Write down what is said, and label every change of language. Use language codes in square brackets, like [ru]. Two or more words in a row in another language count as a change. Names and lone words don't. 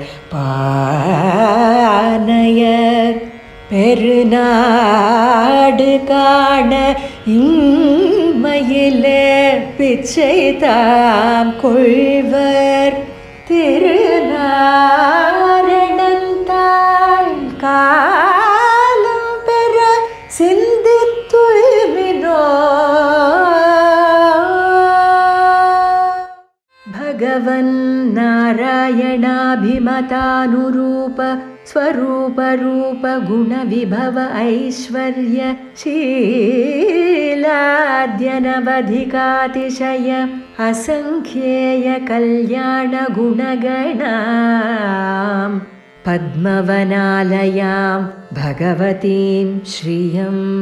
[ta] பானையர் பெருநாடு காண இன்மையிலே பிச்சை தாம் கொள்வர் திருநாரணந்தாள் காலம் பெற சிந்தித்துய்மினோ. [sa] ಭಗವನ್ ನಾರಾಯಣಾಭಿಮತಾನುರೂಪ ಸ್ವರೂಪ ರೂಪ ಗುಣ ವಿಭವ ಐಶ್ವರ್ಯ ಶೀಲಾದ್ಯನವಧಿಕಾತಿಶಯ ಅಸಂಖ್ಯೇಯ ಕಲ್ಯಾಣ ಗುಣಗಣಾಂ ಪದ್ಮವನಾಲಯಾಂ ಭಗವತೀಂ ಶ್ರಿಯಂ